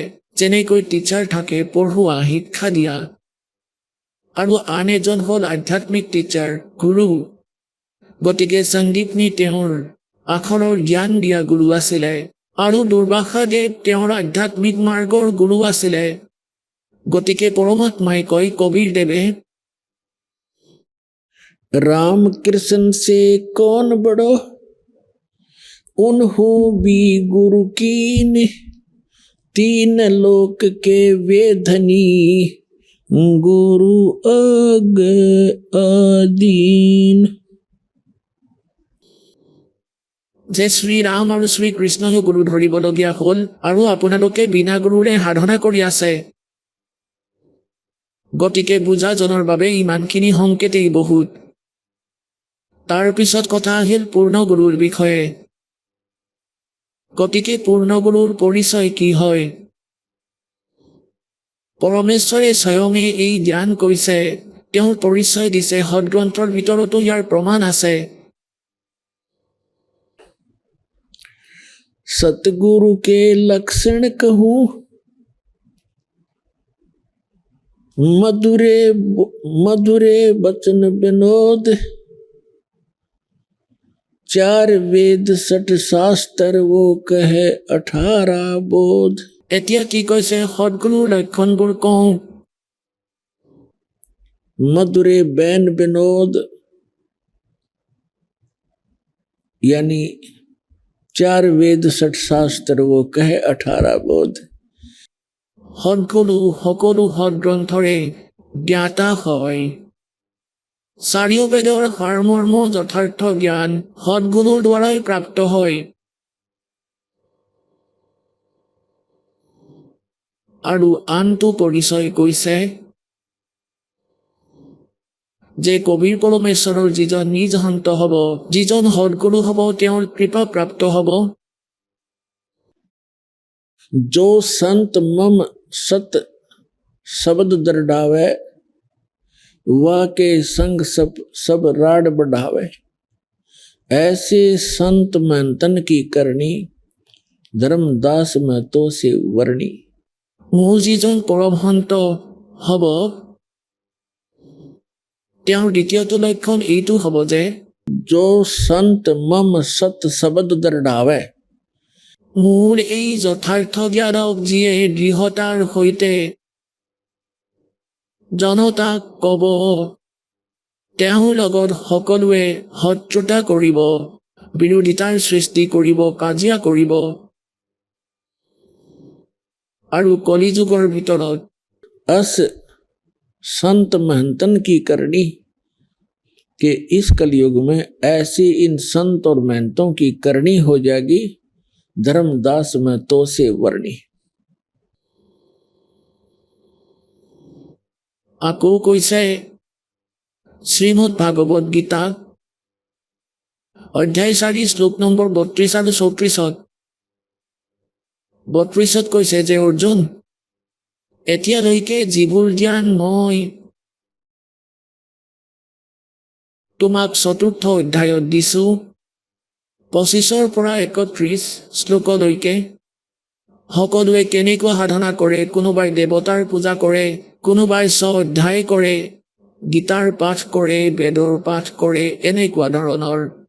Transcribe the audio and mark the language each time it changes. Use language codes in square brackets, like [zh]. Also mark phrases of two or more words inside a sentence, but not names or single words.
[as] যেনেকৈ টিচাৰ থাকে, পঢ়োৱা, শিক্ষা দিয়া, আৰু আন এজন হ'ল আধ্যাত্মিক টিচাৰ, গুৰু। গতিকে সন্দীপনী তেওঁৰ আখৰৰ জ্ঞান দিয়া গুৰু আছিলে, আৰু দুৰ্বাসা দেৱ তেওঁৰ আধ্যাত্মিক মাৰ্গৰ গুৰু আছিলে। গতিকে পৰমাত্মাই কয় কবিৰ দেৱে, [hi] राम कृष्ण से कौन बड़ो उन्हों भी गुरु कीन तीन लोक के वेधनी गुरु अग आदीन। [as] যে শ্ৰীৰাম আৰু শ্ৰীকৃষ্ণক গুৰু ধৰিবলগীয়া হ'ল, আৰু আপোনালোকে বিনা গুৰুৰে সাধনা কৰি আছে। গতিকে বুজাজনৰ বাবে ইমানখিনি সংকেতেই বহুত। তাৰ পিছত কথা আহিল পূৰ্ণ গুৰুৰ বিষয়ে। গতিকে পূৰ্ণ গুৰুৰ পৰিচয় কি হয়? পৰমেশ্বৰে স্বয়ঙে এই জ্ঞান কৈছে, তেওঁৰ পৰিচয় দিছে, সদগ্ৰন্থৰ ভিতৰতো ইয়াৰ প্ৰমাণ আছে। [hi] सतगुरु के लक्षण कहूँ मधुरे मधुरे बचन विनोद चार वेद सठ शास्त्र वो कहे 18 बोध। [as] এতিয়া কি কৈছে? সদগুৰুৰ লক্ষণবোৰ কওঁ। [hi] मधुरे बैन विनोद यानी 4 वेद 60 शास्त्र वो कहे 18 बोध। [as] সদগুৰু সকলো সদগ্ৰন্থৰে জ্ঞাতা হয়। চাৰিও বেদৰ সাৰমৰ্ম যথাৰ্থ জ্ঞান সদগুৰুৰ দ্বাৰাই প্ৰাপ্ত হয়। আৰু আনটো পৰিচয় কৈছে যে কবিৰ পৰমেশ্বৰৰ যিজন নিজ সন্ত হ'ব, যিজন সদগুৰু হ'ব, তেওঁৰ কৃপা প্ৰাপ্ত হ'ব। [hi] जो संत मम सत शब्द दरडावे वाके संग सब राड बढ़ावे ऐसे संत महंतन की करनी धर्मदास में तो से वर्णी। [as] মোৰ যিজন পৰমহন্ত হ'ব, তেওঁৰ দ্বিতীয়টো লক্ষণ এইটো হ'ব যে [hi] जो संत मम सत शब्द दरडावे, [as] মোৰ এই যথাৰ্থ জ্ঞানক যিয়ে দৃঢ়তাৰ সৈতে জনতাক ক'ব, তেওঁৰ লগত সকলোৱে শত্ৰুতা কৰিব, বিৰোধিতাৰ সৃষ্টি কৰিব, কাজিয়া কৰিব। আৰু কলিযুগৰ ভিতৰত [hi] अस संत महंतन की करनी कि इस कलयुग में ऐसी इन संत और महंतों की करनी हो जाएगी धर्मदास में तो से वर्णी। [as] আকৌ কৈছে শ্ৰীমদ ভাগৱত গীতা অধ্যায় 4 শ্লোক নম্বৰ 32 আৰু 34। 32ত কৈছে যে অৰ্জুন, এতিয়ালৈকে যিবোৰ জ্ঞান মই তোমাক চতুৰ্থ অধ্যায়ত দিছো, 25ৰ পৰা 31 শ্লোকলৈকে, সকলোৱে কেনেকুৱা সাধনা কৰে, কোনোবাই দেৱতাৰ পূজা কৰে, কোনোবাই অধ্যায় কৰে, গীতাৰ পাঠ কৰে, বেদৰ পাঠ কৰে, এনেকুৱা ধৰণৰ।